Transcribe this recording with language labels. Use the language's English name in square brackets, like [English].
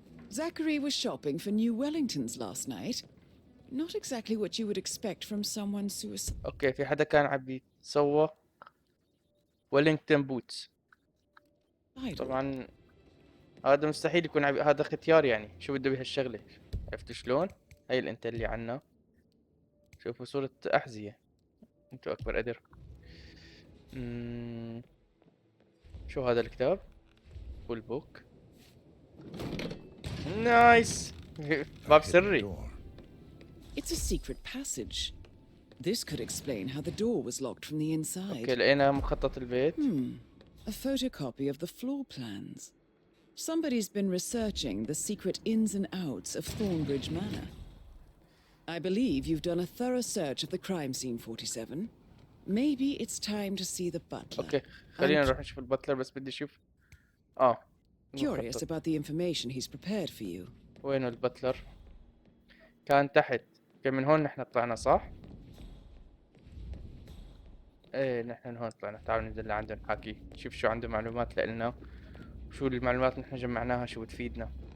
[English] Zachary was shopping for new Wellingtons last night. Not exactly what you would expect from someone suicidal. [Arabic] اوكي، في حدا كان عم يتسوق ويلينغتون بوتس. طبعا هذا مستحيل يكون هذا ختيار، يعني شو بده بهالشغلة؟ عرفتوا شلون؟ هاي الانتل اللي عنا. شوفوا صورة أحذية. انتو أكبر قدر. شو هذا الكتاب؟ فول بوك. نايس. باب سري. [English] Door. It's a secret passage. This could explain how the door was locked from the inside. [Arabic] اوكي، لقينا مخطط البيت. [English] A photocopy of the floor plans. Somebody's been researching the secret ins and outs of Thornbridge Manor. I believe you've done a thorough search of the crime scene, 47. Maybe it's time to see the butler. [Arabic] اوكي، خلينا نروح نشوف الباتلر، بس بدي اشوف. [English] Curious [Arabic] المخطط. [English] about the information he's prepared for you. [Arabic] وينه الباتلر؟ كان تحت. اوكي، من هون نحن طلعنا صح؟ ايه، نحن من هون طلعنا. تعالوا ننزل لعندهم نحكي، نشوف شو عنده معلومات لإلنا وشو المعلومات اللي نحن جمعناها شو بتفيدنا.